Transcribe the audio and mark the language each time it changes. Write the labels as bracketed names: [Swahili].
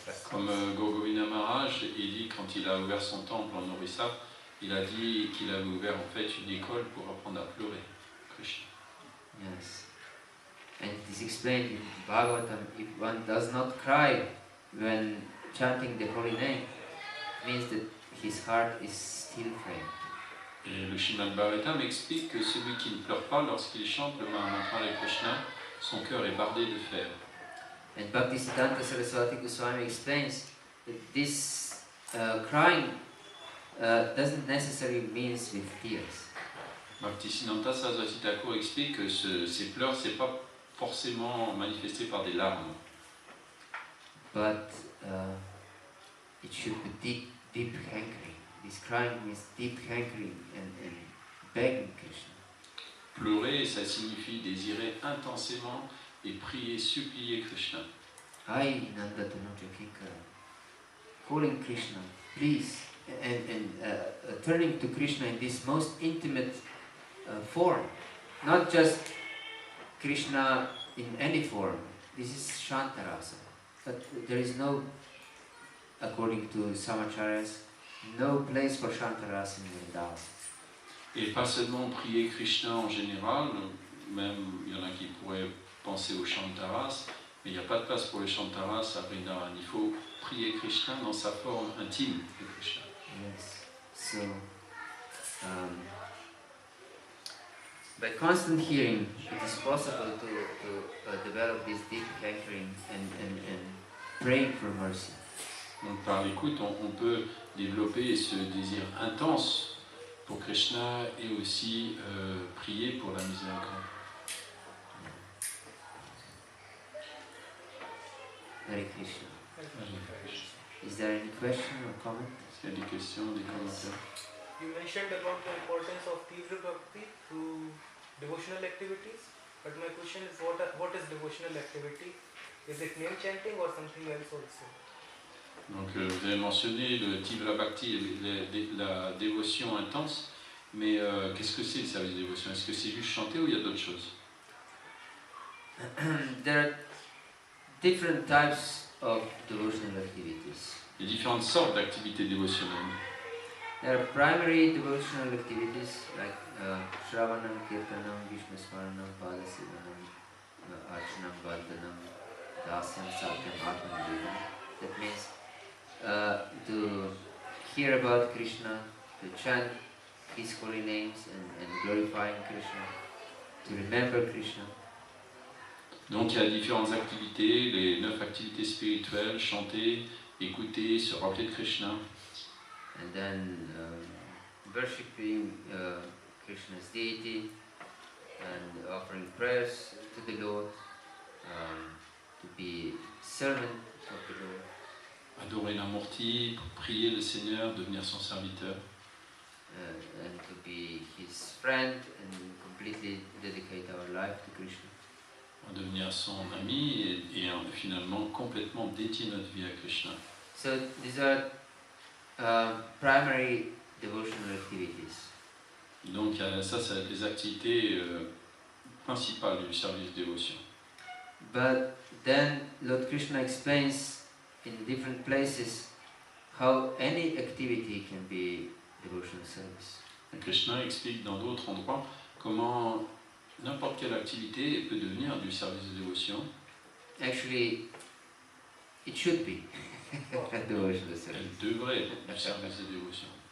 [French] Comme Gaura Govinda Maharaj, il dit quand il a ouvert son temple en Orissa, il a dit qu'il avait ouvert en fait une école pour apprendre à pleurer Krishna. [English] Yes. And it is explained in Bhagavatam, if one does not cry when chanting the holy name, it means that his heart is still framed. [French] Et le Srimad Bhagavatam explique que celui qui ne pleure pas lorsqu'il chante le Mahamantra de Krishna, son cœur est bardé de fer. [English] And Bhaktisiddhanta Saraswati Goswami explains that this crying doesn't necessarily means with tears. [French] Bhaktisiddhanta Saraswati Thakur explique que ces pleurs, c'est pas forcément manifesté par des larmes, [English] But it should be deep hankering. This crying means deep hankering and begging Krishna. [French] Pleurer, ça signifie désirer intensément et prier, supplier Krishna. [English] I, Nanda Tanuja Kinkara, calling Krishna, please, and turning to Krishna in this most intimate form. Not just Krishna in any form. This is Shantarasa. But there is no, according to Samacharyas, no place for Shantarasa in Vrindavan. [French] Et pas seulement prier Krishna en général, même il y en a qui pourraient penser au Shantaras, mais il n'y a pas de place pour le Shantaras à Vrindavan. Il faut prier Krishna dans sa forme intime de Krishna. [English] Yes. So, by constant hearing, it is possible to develop this deep hankering and praying for mercy. [French] Donc par l'écoute, on peut développer ce désir intense pour Krishna et aussi prier pour la miséricorde. [English] Hare Krishna. Is there any question or comment? [French] Est-ce qu'il y a des questions, des commentaires? [English] You mentioned about the importance of Tivra Bhakti through devotional activities, but my question is what is devotional activity? Is it name chanting or something else also? [French] Donc vous avez mentionné le Tivra Bhakti, la dévotion intense, mais qu'est-ce que c'est le service de dévotion? Est-ce que c'est juste chanter ou il y a d'autres choses? [English] There are different types of devotional activities. [French] Il y a différentes sortes d'activités dévotionnelles. [English] There are primary devotional activities like Shravanam, Kirtanam, Vishnu Smaranam, Padasivanam, Archanam, Vandanam, Dasyam, Satyam, Atmanam. That means to hear about Krishna, to chant His holy names and glorifying Krishna, to remember Krishna. [French] Donc il y a différentes activités, les 9 activités spirituelles, chanter, écouter, se rappeler de Krishna. [English] And then worshipping Krishna's deity and offering prayers to the Lord, to be servant of the Lord. [French] Adorer la Murti, prier le Seigneur, devenir son serviteur. [English] And to be His friend and completely dedicate our life to Krishna. [French] Devenir son ami et finalement complètement dédier notre vie à Krishna. [English] So these are primary devotional activities. [French] Donc ça c'est les activités principales du service de dévotion. [English] But then Lord Krishna explains in different places how any activity can be devotional service. [French] Et Krishna explique dans d'autres endroits comment n'importe quelle activité peut devenir du service de dévotion. [English] Actually, it should be devotional service. [French] Elle devrait être du service de dévotion.